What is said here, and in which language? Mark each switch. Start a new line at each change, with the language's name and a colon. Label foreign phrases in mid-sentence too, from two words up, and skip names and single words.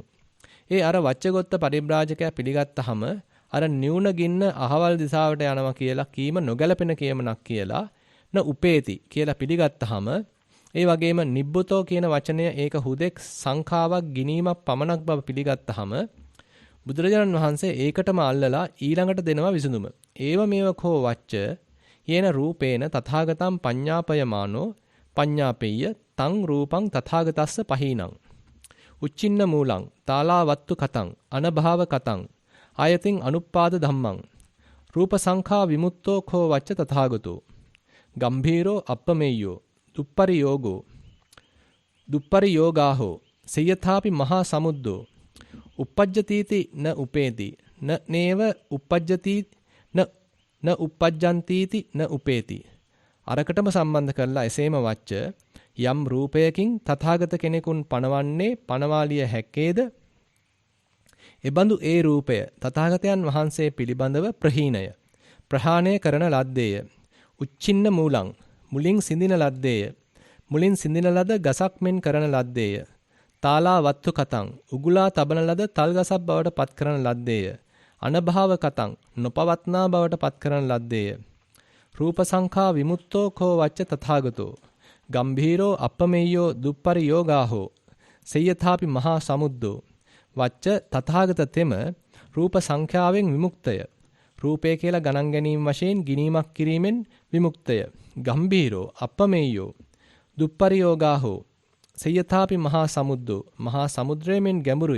Sinhala: ඒ අර වච්ඡගොත්ත පරිබ්‍රාජකයා පිළිගත්තාම අර නිවුන ගින්න අහවල් දිශාවට යනවා කියලා කීම නොගැලපෙන කියමනක් කියලා උපේති කියලා පිළිගත්තාම ඒ වගේම නිබ්බුතෝ කියන වචනය ඒක හුදෙක් සංඛාවක් ගිනීමක් පමණක් බව පිළිගත්තාම බුදුරජාණන් වහන්සේ ඒකටම අල්ලලා ඊළඟට දෙනවා විසඳුම.
Pali: ඒව මේව කෝ වච්ච යේන රූපේන තථාගතම් පඤ්ඤාපයමානෝ පඤ්ඤාපෙය්‍ය තං රූපං තථාගතස්ස පහීනං උච්චින්න මූලං තාලාවත්තු කතං අනභාව කතං ආයතින් අනුප්පාද ධම්මං රූප සංඛා විමුක්තෝ කෝ වච්ච තථාගතෝ ගම්භීරෝ අප්පමෙය්‍යෝ දුප්පරියෝගෝ දුප්පරි යෝගාහෝ සයථාපි මහා සමුද්දෝ uppajjatiti න උපේති න නේව uppajjati න uppajjantīti න උපේති.
Sinhala: අරකටම සම්බන්ධ කරලා එසේම වච්ච යම් රූපයකින් තථාගත කෙනෙකුන් පණවන්නේ පණවාලිය හැක්කේද එබඳු ඒ රූපය තථාගතයන් වහන්සේ පිළිබඳව ප්‍රහීනය ප්‍රහාණය කරන ලද්දේය.
Pali: උච්චින්න මූලං
Sinhala: මුලින් සිඳින ලද්දේය. මුලින් සිඳින ලද ගසක් මෙන් කරන ලද්දේය.
Pali: තාලා වත්තු කතං
Sinhala: උගුලා තබන ලද තල් ගසක් බවට පත් කරන ලද්දේය.
Pali: අනභාව කතං
Sinhala: නොපවත්නා බවට පත් කරන ලද්දේය.
Pali: රූප සංඛා විමුක්තෝ කෝ වච්ච තථාගතෝ ගම්භීරෝ අප්පමෙය්‍යෝ දුප්පරි යෝගාහෝ සයථාපි මහා සමුද්දෝ
Sinhala: වච්ච තථාගත තෙම රූප සංඛ්‍යාවෙන් විමුක්තය. රූපය කියලා ගණන් ගැනීම වශයෙන් ගිනීමක් කිරීමෙන් විමුක්තය.
Pali: ගම්භීරෝ අප්පමෙය්‍යෝ දුප්පරි යෝගාහෝ සයථාපි මහා සමුද්දෝ
Sinhala: මහා සමුද්‍රයෙන් ගැඹුරුය.